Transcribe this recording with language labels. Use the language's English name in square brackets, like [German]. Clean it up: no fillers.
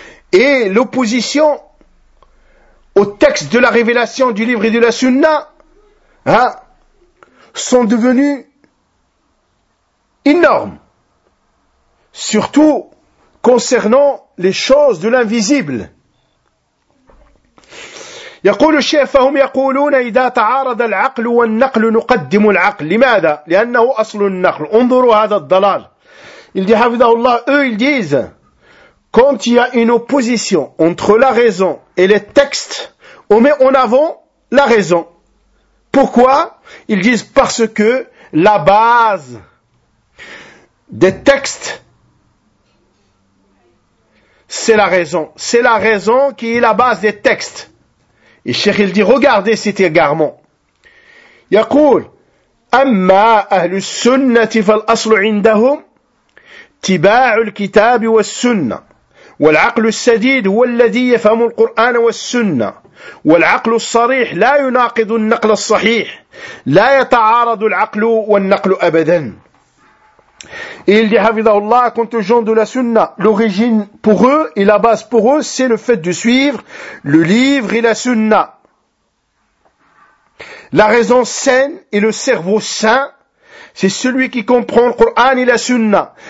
[French] Et l'opposition au texte de la révélation du livre et de la sunna, sont devenues énormes. Surtout concernant les choses de l'invisible. [Arabic] يقول الشيخ فهم يقولون إذا تعارض العقل والنقل نقدم العقل. لماذا؟ لأنه أصل النقل. انظروا هذا الضلال. [French] Il dit, [Arabic] حفظه الله, [French] eux ils disent, quand il y a une opposition entre la raison et les textes, on met en avant la raison. Pourquoi? Ils disent parce que la base des textes, c'est la raison. C'est la raison qui est la base des textes. Et Cheikh, il dit, regardez cet égarement. [Arabic] Yaqul, amma ahlu sunnati fal aslu indahum, tiba'u al-kitabi wa sunna. والعقل السديد هو الذي يفهم القرآن والسنة والعقل الصريح لا يناقض النقل الصحيح لا يتعارض العقل والنقل أبدا. [French] Et il dit, [Arabic] Hafidhahullah, [French] quant aux gens de la sunna, l'origine pour eux et la base pour eux, c'est le fait de suivre le livre et la sunna. La raison saine et le cerveau sain, c'est celui qui comprend le Coran et la sunna.